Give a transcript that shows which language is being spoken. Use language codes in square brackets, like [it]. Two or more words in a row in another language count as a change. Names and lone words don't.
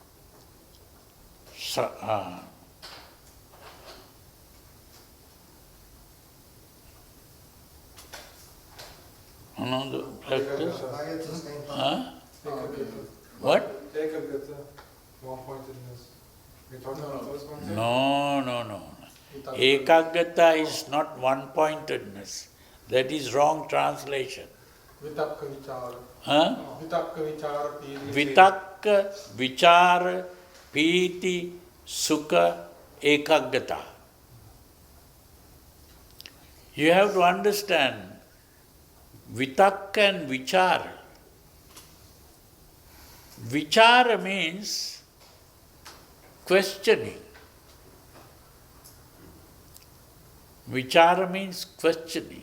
[en] Another factors? What? Ekagata, one-pointedness. You're talking about those ones? No. Ekagata is not one-pointedness. That is wrong translation. [pi] Vitakka vichara. Huh? Vitakka vichara piti. Vitakka, vichara, piti, sukha, ekagata. [en] You have to understand vitakka and vichara. Vichara means questioning. Vichara means questioning.